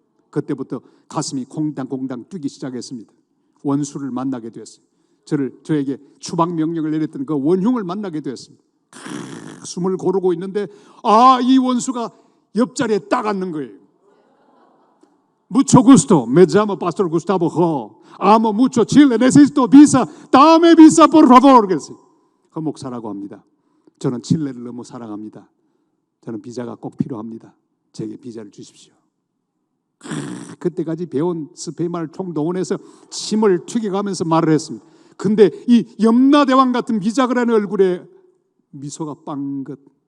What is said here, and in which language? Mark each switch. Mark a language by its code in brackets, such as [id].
[ko] 그때부터 가슴이 콩당콩당 뛰기 시작했습니다. 원수를 만나게 되었어요. 저에게 추방 명령을 내렸던 그 원흉을 만나게 되었습니다. 숨을 고르고 있는데 이 원수가 옆자리에 딱 앉는 거예요. [es] Mucho gusto, me llamo Pastor Gustavo Ho. Amo mucho Chile, necesito visa, dame visa por favor. [ko] 그랬어요. 그 목사라고 합니다. 저는 칠레를 너무 사랑합니다. 저는 비자가 꼭 필요합니다. 제게 비자를 주십시오. 그때까지 배운 스페인말 총동원해서 침을 튀겨가면서 말을 했습니다. 근데 이 염라대왕 같은 비자그라는 얼굴에 미소가 빵긋.